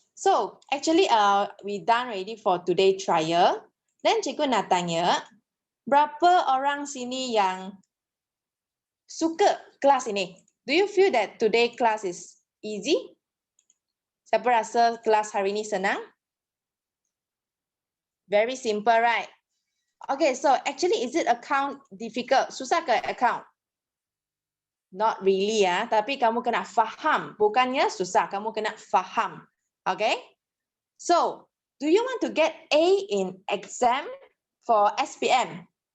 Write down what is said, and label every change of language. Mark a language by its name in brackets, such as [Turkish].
[English] So actually we done already for today trial. [Malay] Then cikgu nak tanya, berapa orang sini yang suka kelas ini? [English] Do you feel that today class is easy? [Malay] Siapa rasa kelas hari ini senang? [English] Very simple, right? Okay, so actually is it account difficult? [Malay] Susah ke account? [English] Not really [Malay] ya, tapi kamu kena faham. Bukannya susah, kamu kena faham. Okay? [English] So, do you want to get A in exam for SPM?